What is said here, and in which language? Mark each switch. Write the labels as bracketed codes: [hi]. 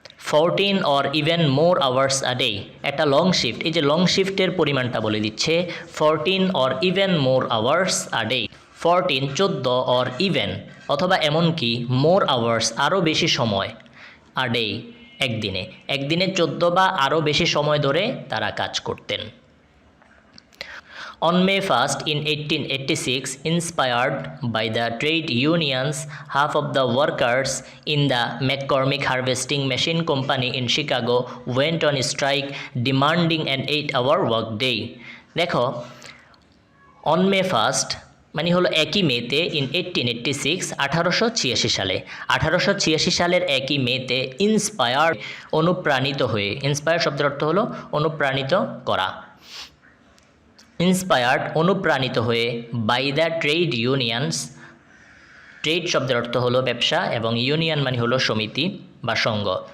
[en] 14 or even more hours a day, [bn] একটা long shift, এই যে লং শিফটের পরিমাণটা বলে দিচ্ছে [en] 14 or even more hours a day. [bn] 14 14 [en] or even [bn] অথবা এমনকি [en] more hours [bn] আরও বেশি সময়, [en] a day [bn] একদিনে, একদিনে 14 বা আরও বেশি সময় ধরে তারা কাজ করতেন। [en] On May 1st in 1886, inspired by the trade unions, half of the workers in the McCormick Harvesting Machine Company in Chicago went on strike demanding an 8-hour workday. [bn] দেখো, [en] on May 1st [bn] মানে হলো একই মেতে, [en] in 1886 [bn] 1886 সালে, 1886 সালের একই মেতে inspired অনুপ্রাণিত হয়ে, ইন্সপায়ার শব্দের অর্থ হলো অনুপ্রাণিত করা, ইন্সপায়ার্ড অনুপ্রাণিত হয়ে, [en] by the trade unions, [bn] trade শব্দের অর্থ হলো ব্যবসা এবং ইউনিয়ন মানে হলো সমিতি বা সংঘ,